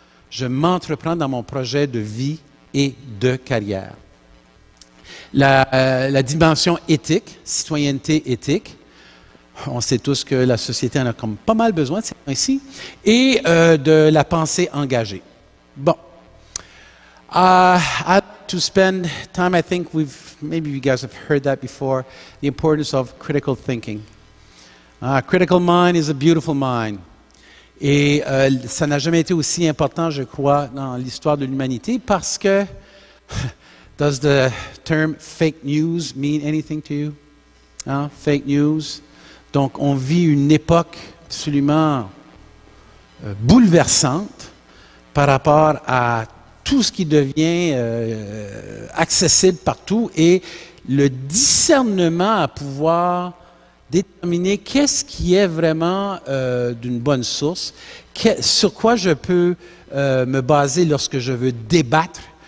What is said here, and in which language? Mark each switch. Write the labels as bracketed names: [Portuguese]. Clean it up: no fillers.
[French] Je m'entreprends dans mon projet de vie et de carrière. La dimension éthique, citoyenneté éthique, on sait tous que la société en a comme pas mal besoin de ces temps-ci, et de la pensée engagée. Bon. [English] I'd like to spend time, I think maybe you guys have heard that before, the importance of critical thinking. A critical mind is a beautiful mind. [French] Et ça n'a jamais été aussi important, je crois, dans l'histoire de l'humanité, parce que, [English] does the term fake news mean anything to you? [French] Hein? Fake news. Donc, on vit une époque absolument bouleversante par rapport à tout ce qui devient accessible partout et le discernement à pouvoir déterminer qu'est-ce qui est vraiment d'une bonne source, sur quoi je peux me baser lorsque je veux débattre,